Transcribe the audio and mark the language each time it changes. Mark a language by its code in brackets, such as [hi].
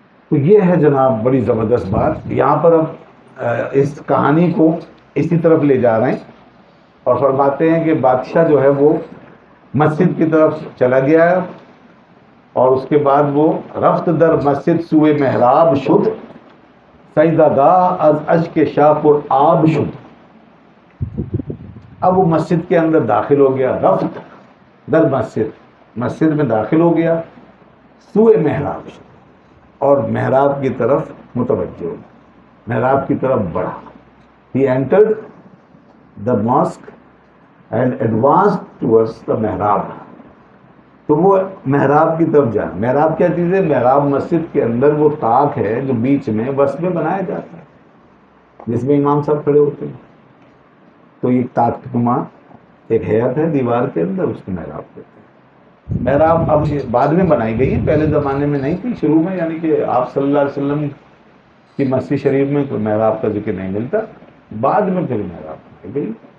[ur] تو یہ ہے جناب بڑی زبردست بات. یہاں پر اب اس کہانی کو اسی طرف لے جا رہے ہیں اور فرماتے ہیں کہ بادشاہ جو ہے وہ مسجد کی طرف چلا گیا ہے، اور اس کے بعد وہ [fa] رفت در مسجد سوئے محراب شد، سجدہ گاہ از اشک شاہ پر آب شد. [ur] اب وہ مسجد کے اندر داخل ہو گیا، [fa] رفت در مسجد، [ur] مسجد میں داخل ہو گیا، [fa] سوئے محراب شد، [ur] اور محراب کی طرف متوجہ ہو، محراب کی طرف بڑھا. [en] He entered the mosque and advanced towards the محراب. [ur] تو وہ محراب کی طرف جانا. محراب کیا چیز ہے؟ محراب مسجد کے اندر وہ طاق ہے جو بیچ میں وسط میں بنایا جاتا ہے جس میں امام صاحب کھڑے ہوتے ہیں. تو یہ طاق نما ایک حیت ہے دیوار کے اندر، اس کو محراب کہتے ہیں. محراب اب بعد میں بنائی گئی ہے، پہلے زمانے میں نہیں تھی. شروع میں یعنی کہ آپ صلی اللہ علیہ وسلم کی مسجد شریف میں کوئی محراب کا ذکر نہیں ملتا، بعد میں پھر محراب بنائی گئی.